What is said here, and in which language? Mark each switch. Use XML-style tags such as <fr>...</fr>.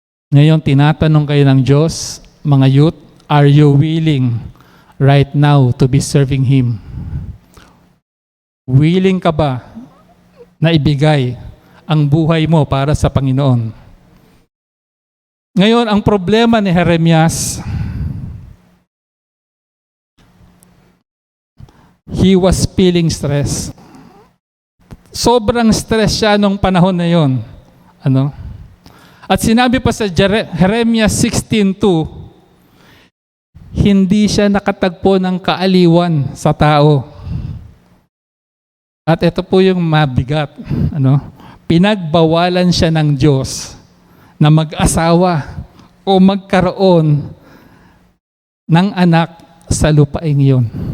<tl>Ngayon, tinatanong kayo ng Diyos, mga youth,</tl> <en>are you willing right now to be serving Him?</en> <tl>Willing ka ba na ibigay ang buhay mo para sa Panginoon? Ngayon, ang problema ni Jeremias,</tl> <en>he was feeling stress.</en> <tl>Sobrang stress siya nung panahon na yon. At sinabi pa sa Jeremias 16:2, hindi siya nakatagpo ng kaaliwan sa tao. At ito po yung mabigat. Pinagbawalan siya ng Diyos na mag-asawa o magkaroon ng anak sa lupaing yun.</tl>